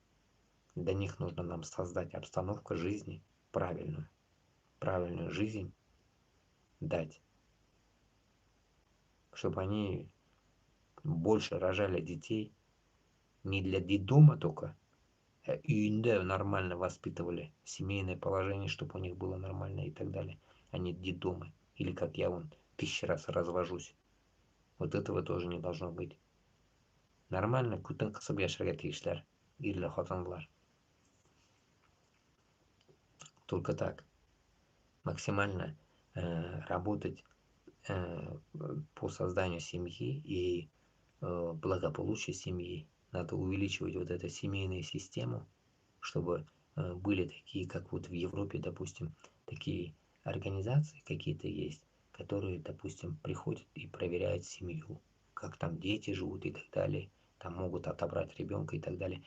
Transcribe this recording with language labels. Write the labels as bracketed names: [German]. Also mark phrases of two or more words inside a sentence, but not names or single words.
[Russian] Для них нужно нам создать обстановку жизни правильную жизнь дать, чтобы они больше рожали детей, не для детдома только, а үйінде нормально воспитывали, семейное положение, чтобы у них было нормально и так далее, а не детдомы, или как я вон 1000 раз развожусь. Вот этого тоже не должно быть. [Tatar] Нормально күтін қысып яшәргә тиешләр, ирле хатынлар. [Russian] Только так. Максимально работать по созданию семьи и благополучию семьи. Надо увеличивать вот эту семейную систему, чтобы были такие, как вот в Европе, допустим, такие организации какие-то есть, которые, допустим, приходят и проверяют семью, как там дети живут и так далее, там могут отобрать ребенка и так далее.